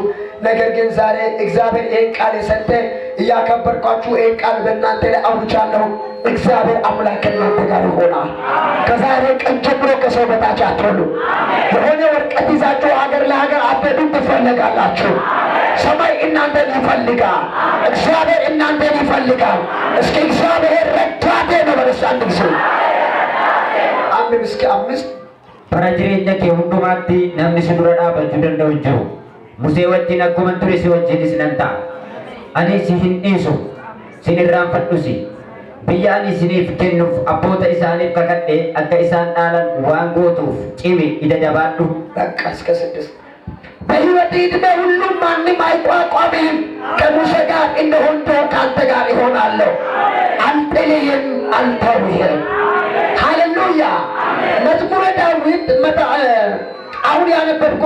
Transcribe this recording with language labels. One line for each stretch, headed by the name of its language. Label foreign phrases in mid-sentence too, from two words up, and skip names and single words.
Amharic: ነገር ግን ዛሬ እግዚአብሔር ይህን ቃል የሰጠ እያከበርኳችሁ ይህን ቃል በእናንተ ላይ አውጃለሁ እግዚአብሔር አምላክ ከእናንተ ጋር ይሆናል ከዛሬ ቀን ጀምሮ ከሰው በታች አትሆኑ የሆነ ወርቀት ይዛችሁ ሀገር ለሀገር አትሄዱም ትፈለጋላችሁ ሰማይ እናንተን ይፈልጋል እግዚአብሔር እናንተን ይፈልጋል እስኪ እግዚአብሔር ረዳቴ ነው በለስ አንድ ጊዜ 5:5
Oromo: Parajireenya kee hundumaatti namni si dura dhaabachuu danda'u hin jiru. Musee wajjin akkuma ture si wajjinis nan ta'a. Ani si hin dhiisu, sin irraanfadhusi. Biyya ani isiniif kennuuf abboota isaaniif kakadhee akka isaan dhaalan waan gootuuf cimi ija jabaadhu.
Amharic: በሕይወት ዕድሜ ሁሉም ማንም አይቋቋምህም ከሙሴ ጋር እንደሆንኩ ከአንተ ጋር እሆናለሁ አልጥልህም አልተውህም ሃሌሉያ መዝሙረ ዳዊት አሁን ያነበብኩት